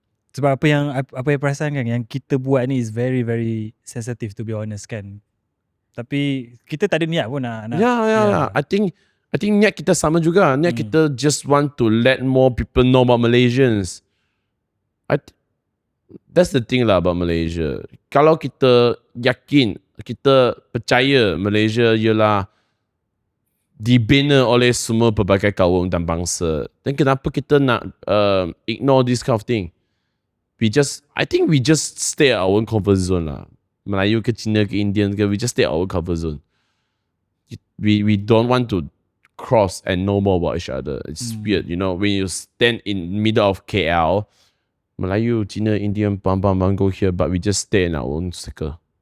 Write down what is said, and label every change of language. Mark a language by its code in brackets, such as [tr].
[ms] Sebab apa yang perasan kan, yang kita buat ni [en] is very very sensitive, to be honest [ms] kan. Tapi kita tak ada niat pun nak [en] Yeah. I think [ms] niat kita sama juga. Niat kita [en] just want to let more people know about Malaysians. That's the thing lah about Malaysia. [ms] Kalau kita yakin, kita percaya Malaysia ialah dibina oleh semua pelbagai kaum dan bangsa, then kenapa kita nak [en] ignore this kind of thing? I think we just stay at our own comfort zone lah. [ms] Melayu ke Cina ke Indian ke, [en] we just stay at our own comfort zone. We don't want to cross and know more about each other. It's weird, you know, when you stand in middle of KL, Melayu, Cina, Indian, bang, go here, but we just stay in our own circle.